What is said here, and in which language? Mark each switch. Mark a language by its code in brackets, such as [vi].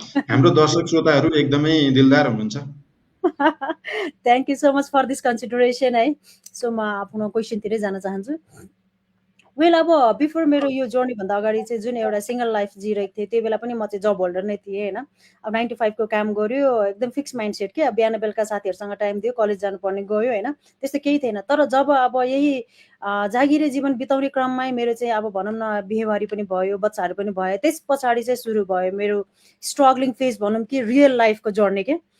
[ne] हाम्रो दर्शक श्रोताहरू एकदमै दिलदार हुनुहुन्छ। [en] Thank you so much for this consideration है। [ne] सो म आफ्नो क्वेसनतिरै जान चाहन्छु। वेल, अब बिफोर मेरो यो जर्नीभन्दा अगाडि चाहिँ जुन एउटा सिङ्गल लाइफ जिरहेको थिएँ, त्यो बेला पनि म चाहिँ जब होल्डर नै थिएँ होइन। अब 9 to 5 को काम गऱ्यो, एकदम फिक्स माइन्डसेट कि अब बिहान बेलुका साथीहरूसँग टाइम दियो, कलेज जानुपर्ने गयो होइन, त्यस्तो केही थिएन। तर जब अब यही जागिरे जीवन बिताउने क्रममै मेरो चाहिँ अब भनौँ न बिहेबारी पनि भयो, बच्चाहरू पनि भयो, त्यस पछाडि चाहिँ सुरु भयो मेरो स्ट्रगलिङ फेज भनौँ कि रियल लाइफको जर्नी के।